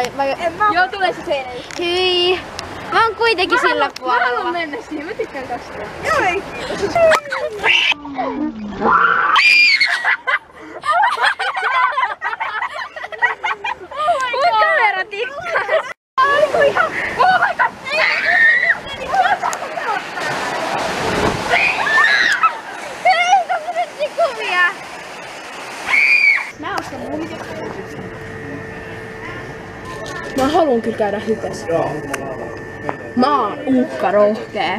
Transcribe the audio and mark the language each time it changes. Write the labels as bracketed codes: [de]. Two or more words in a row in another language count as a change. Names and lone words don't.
[fi] Joo, tulee se seinäjuttu. Hyi. Mä oon kuitenkin sillä puolella. Mä haluan mennä siihen, mä tykkään tästä. Joo, ei kiitos. Mun kamera tikkas. [en] Oh my god! [fi] Hei, kun otettiin kuvia. Mä ostan muumit. Mä haluun kyllä käydä hypessä. Mä oon uhkarohkee.